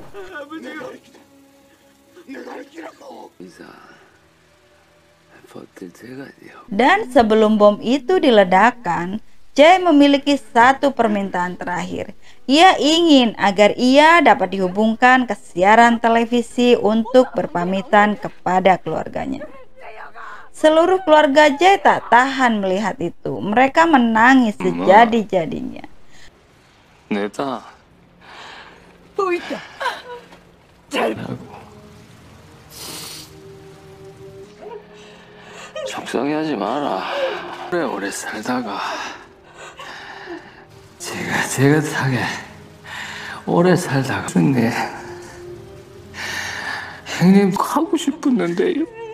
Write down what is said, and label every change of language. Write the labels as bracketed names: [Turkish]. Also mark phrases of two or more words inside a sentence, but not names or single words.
[Indonesian] Dan sebelum bom itu diledakkan, Jay memiliki satu permintaan terakhir. Ia ingin agar ia dapat dihubungkan ke siaran televisi untuk berpamitan kepada keluarganya. Seluruh keluarga Jay tak tahan melihat itu. Mereka menangis sejadi-jadinya. [Korean] 내다 또 있다. 속상해하지 마라. 오래 살다가 제가 오래 살다가 형님 하고 싶었는데요.